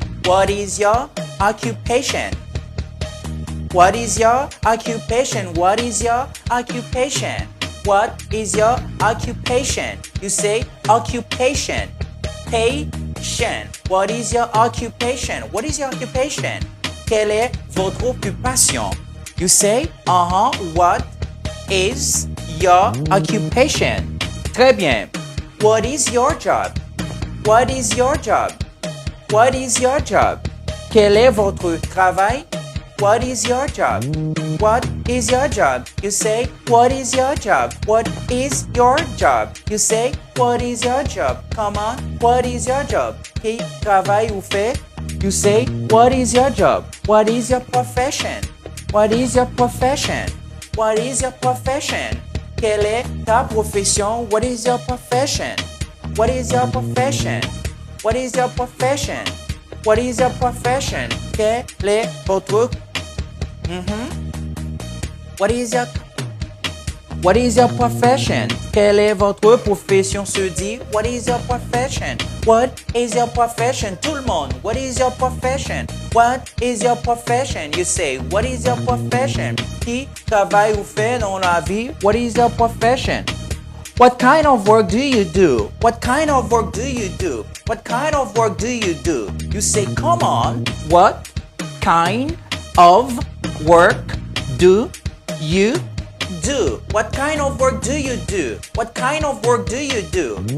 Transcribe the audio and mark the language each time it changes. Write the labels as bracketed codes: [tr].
[en] What is your occupation? What is your occupation? What is your occupation? What is your occupation? You say occupation. Patient. What is your occupation? What is your occupation? [fr] Quelle est votre occupation? [en] You say, what is your occupation? [fr] Très bien. [en] What is your job? What is your job? What is your job? [fr] Quel est votre travail? [en] What is your job? What is your job? You say, what is your job? What is your job? You say, what is your job? Come on, what is your job? [fr] Qui travaille ou fait? [en] You say, what is your job? What is your profession? What is your profession? What is your profession? [fr] Quelle est ta profession? [en] What is your profession? What is your profession? What is your profession? What is your profession? [fr] Quel est votre [en] What is your profession? [fr] Quelle est votre profession se dit? [en] What is your profession? What is your profession? [fr] Tout le monde. [en] What is your profession? What is your profession? You say, what is your profession? [fr] Qui travaille ou fait dans la vie? [en] What is your profession? What kind of work do you do? What kind of work do you do? What kind of work do you do? You say, come on. What kind of work do you do? What kind of work do you do? What kind of work do you do?